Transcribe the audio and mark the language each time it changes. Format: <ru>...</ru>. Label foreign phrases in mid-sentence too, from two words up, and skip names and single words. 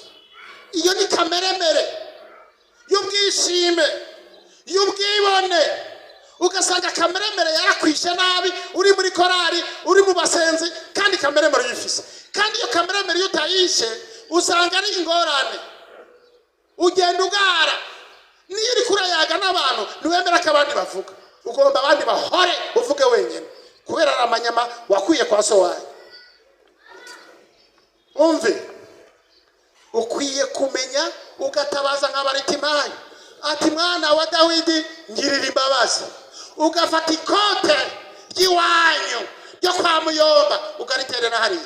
<rn>Iyo ni kameremere y'ubwishime y'ubwibone, ugasanga kameremere yarakwishe nabi, uri muri korari, uri mu basenzi, kandi kameremere yifise. Kandi iyo kameremere utayishe usanga ari ingorane, ugenda ugara. Niyo uri kurayaga n'abantu ntiwemera ko abandi bavuga, ugomba abandi bahore uvuge wenyine, kubera amanyama wakwiye kwa so wawe. Umve, ukwiye kumenya ugatabaza nk'abaritimayi ati mwana wa Dawidi ngirira imbabazi, ugafata ikote ry'iwanyu ryo kwa Muyomba ugariterera hariya.</rn>